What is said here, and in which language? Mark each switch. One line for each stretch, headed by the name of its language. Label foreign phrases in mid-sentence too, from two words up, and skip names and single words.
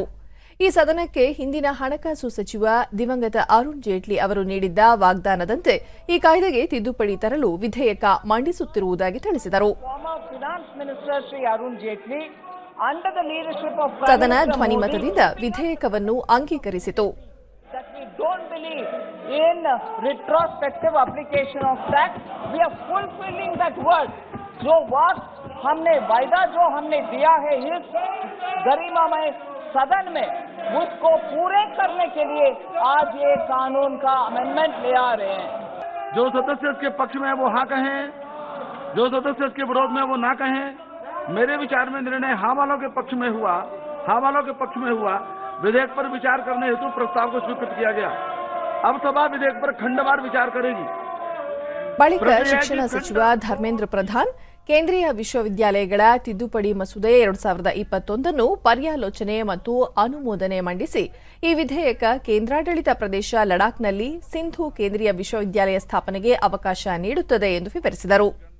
Kannada: ಈ ಸದನಕ್ಕೆ ಹಿಂದಿನ ಹಣಕಾಸು ಸಚಿವ ದಿವಂಗತ ಅರುಣ್ ಜೇಟ್ಲಿ ಅವರು ನೀಡಿದ್ದ ವಾಗ್ದಾನದಂತೆ ಈ ಕಾಯ್ದೆಗೆ ತಿದ್ದುಪಡಿ ತರಲು ವಿಧೇಯಕ ಮಂಡಿಸುತ್ತಿರುವುದಾಗಿ ತಿಳಿಸಿದರು. ಸದನ ಧ್ವನಿಮತದಿಂದ ವಿಧೇಯಕವನ್ನು ಅಂಗೀಕರಿಸಿತು.
Hindi: सदन में उसको पूरे करने के लिए आज ये कानून का अमेंडमेंट ले आ रहे हैं। जो सदस्य इसके पक्ष में है वो हाँ कहें, जो सदस्य इसके विरोध में वो ना कहें। मेरे विचार में निर्णय हाँ वालों के पक्ष में हुआ, हाँ वालों के पक्ष में हुआ। विधेयक पर विचार करने हेतु प्रस्ताव को स्वीकृत किया गया। अब सभा विधेयक पर खंडवार विचार करेगी।
Kannada: ಬಳಿಕ ಶಿಕ್ಷಣ ಸಚಿವ ಧರ್ಮೇಂದ್ರ ಪ್ರಧಾನ್ ಕೇಂದ್ರೀಯ ವಿಶ್ವವಿದ್ಯಾಲಯಗಳ ತಿದ್ದುಪಡಿ ಮಸೂದೆ 2021 ಪರ್ಯಾಲೋಚನೆ ಮತ್ತು ಅನುಮೋದನೆ ಮಂಡಿಸಿ ಈ ವಿಧೇಯಕ ಕೇಂದ್ರಾಡಳಿತ ಪ್ರದೇಶ ಲಡಾಖ್ನಲ್ಲಿ ಸಿಂಧು ಕೇಂದ್ರೀಯ ವಿಶ್ವವಿದ್ಯಾಲಯ ಸ್ಥಾಪನೆಗೆ ಅವಕಾಶ ನೀಡುತ್ತದೆ ಎಂದು ವಿವರಿಸಿದರು.